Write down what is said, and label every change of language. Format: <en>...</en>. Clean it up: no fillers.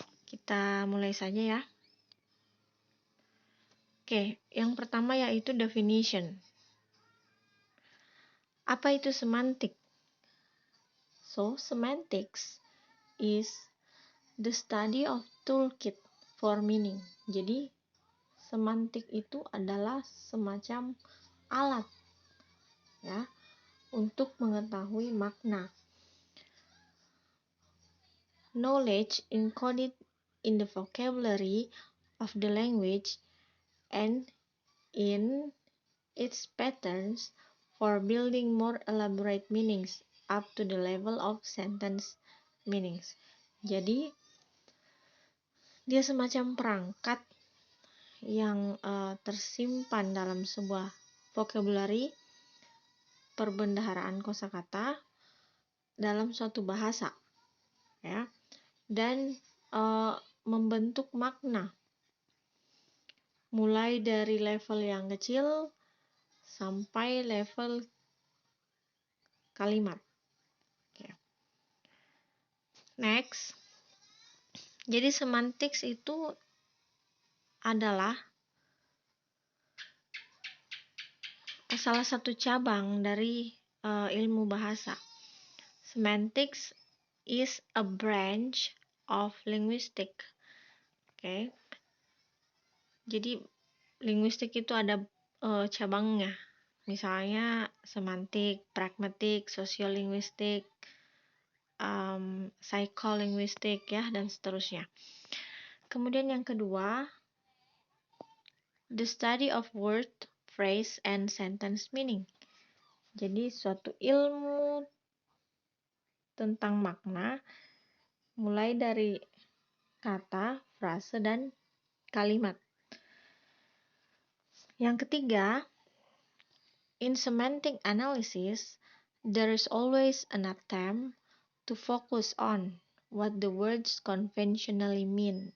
<id>Kita mulai saja ya. Oke, yang pertama yaitu definition. Apa itu semantik?</id> <en>So, semantics is the study of toolkit for meaning.</en> <id>Jadi, semantik itu adalah semacam alat ya untuk mengetahui makna.</id> <en>Knowledge encoded in the vocabulary of the language and in its patterns for building more elaborate meanings up to the level of sentence meanings.</en> <id>Jadi, dia semacam perangkat yang tersimpan dalam sebuah vocabulary, perbendaharaan kosakata dalam suatu bahasa, ya, dan membentuk makna mulai dari level yang kecil sampai level kalimat. Okay. Next, jadi semantics itu adalah salah satu cabang dari ilmu bahasa.</id> <en>Semantics is a branch of linguistic. Okay.</en> <id>Jadi linguistik itu ada cabangnya. Misalnya semantik, pragmatik, sosiolinguistik, psikolinguistik ya, dan seterusnya. Kemudian yang kedua,</id> <en>the study of word, phrase, and sentence meaning.</en> <id>Jadi suatu ilmu tentang makna mulai dari kata, frase, dan kalimat. Yang ketiga,</id> <en>in semantic analysis, there is always an attempt to focus on what the words conventionally mean.</en>